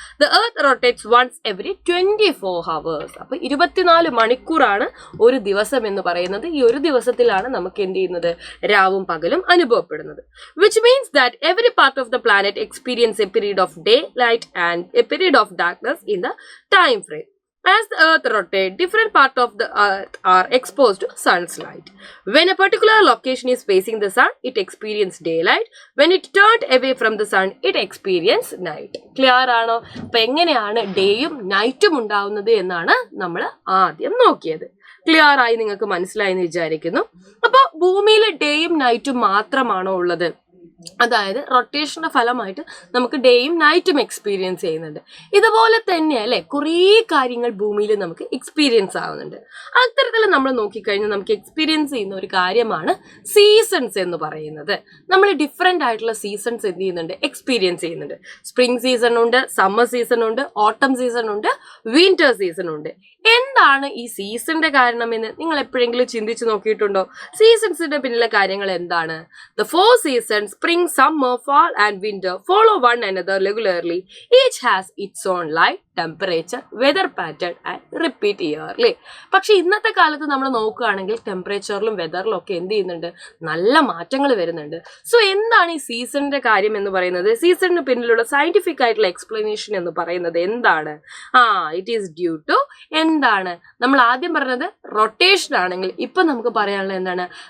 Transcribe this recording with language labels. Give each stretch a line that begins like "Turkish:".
English: The earth rotates once every 24 hours.
Malayalam: അപ്പൊ 24 മണിക്കൂറാണ് ഒരു ദിവസം എന്ന് പറയുന്നത്. ഈ ഒരു ദിവസത്തിലാണ് നമുക്ക് എന്ത് ചെയ്യുന്നത്? രാവും പകലും അനുഭവപ്പെടുന്നത്.
English: Which means that every part of the planet experience a period of day light and a period of darkness in the time frame. As the earth rotates, different parts of the earth are exposed to sun's light. When a particular location is facing the sun, it experiences daylight. When it turned away from the sun, it experiences night.
Malayalam: Clear ആണോ? അപ്പൊ എങ്ങനെയാണ് ഡേയും നൈറ്റും ഉണ്ടാവുന്നത് എന്നാണ് നമ്മൾ ആദ്യം നോക്കിയത്. Clear ആയി നിങ്ങൾക്ക് മനസ്സിലായി എന്ന് വിചാരിക്കുന്നു. അപ്പൊ ഭൂമിയിൽ ഡേയും നൈറ്റും മാത്രമാണോ ഉള്ളത്? അതായത് റൊട്ടേഷന്റെ ഫലമായിട്ട് നമുക്ക് ഡേയും നൈറ്റും എക്സ്പീരിയൻസ് ചെയ്യുന്നുണ്ട്. ഇതുപോലെ തന്നെ അല്ലെ കുറേ കാര്യങ്ങൾ ഭൂമിയിൽ നമുക്ക് എക്സ്പീരിയൻസ് ആവുന്നുണ്ട്. അത്തരത്തിൽ നമ്മൾ നോക്കിക്കഴിഞ്ഞാൽ നമുക്ക് എക്സ്പീരിയൻസ് ചെയ്യുന്ന ഒരു കാര്യമാണ് സീസൺസ് എന്ന് പറയുന്നത്. നമ്മൾ ഡിഫറെന്റ് ആയിട്ടുള്ള സീസൺസ് എന്ത് ചെയ്യുന്നുണ്ട്? എക്സ്പീരിയൻസ് ചെയ്യുന്നുണ്ട്. സ്പ്രിംഗ് സീസൺ ഉണ്ട്, സമ്മർ സീസൺ ഉണ്ട്, ഓട്ടം സീസൺ ഉണ്ട്, വിന്റർ സീസൺ ഉണ്ട്. എന്താണ് ഈ സീസണിന്റെ കാരണം എന്ന് നിങ്ങൾ എപ്പോഴെങ്കിലും ചിന്തിച്ചു നോക്കിയിട്ടുണ്ടോ? സീസൺസിന്റെ പിന്നിലെ കാര്യങ്ങൾ എന്താണ്?
English: The 4 seasons, spring, summer, fall and winter, follow one another regularly. Each has its own light, temperature, weather pattern and repeat yearly.
Malayalam: പക്ഷെ ഇന്നത്തെ കാലത്ത് നമ്മൾ നോക്കുകയാണെങ്കിൽ ടെമ്പറേച്ചറിലും വെതറിലും ഒക്കെ എന്ത് ചെയ്യുന്നുണ്ട്? നല്ല മാറ്റങ്ങൾ വരുന്നുണ്ട്. സോ എന്താണ് ഈ സീസണിന്റെ കാര്യം എന്ന് പറയുന്നത്? സീസണിന് പിന്നിലുള്ള സയന്റിഫിക് ആയിട്ടുള്ള എക്സ്പ്ലനേഷൻ എന്ന് പറയുന്നത് എന്താണ്?
English: it is due to
Malayalam: എന്താണ്? നമ്മൾ ആദ്യം പറഞ്ഞത് റൊട്ടേഷൻ ആണെങ്കിൽ ഇപ്പൊ നമുക്ക് പറയാനുള്ളത് എന്താണ്?